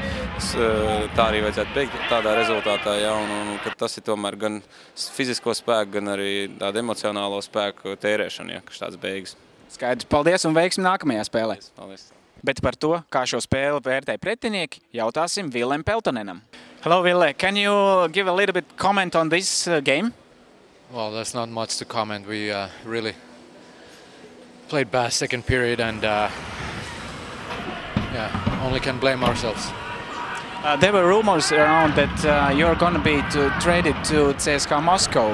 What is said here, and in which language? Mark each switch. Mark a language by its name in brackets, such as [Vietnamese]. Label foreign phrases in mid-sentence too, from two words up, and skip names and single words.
[Latvian] Tā arī vajadzētu beigt tādā rezultātā, jā, un ka tas ir tomēr gan fizisko spēku, gan arī tādu emocionālo spēku tērēšanu, ja, kas tāds beigas. Skaidrs, paldies un veiksmi nākamajā spēlē. Paldies. Bet par to, kā šo spēli vērtē pretinieki, jautāsim Vilem Peltonenam. [English] Hello, Ville. Can you give a little bit comment on this game? Well, there's not much to comment. We really played bad second period and only can blame ourselves. There were rumors around that you're going to be traded to CSKA Moscow.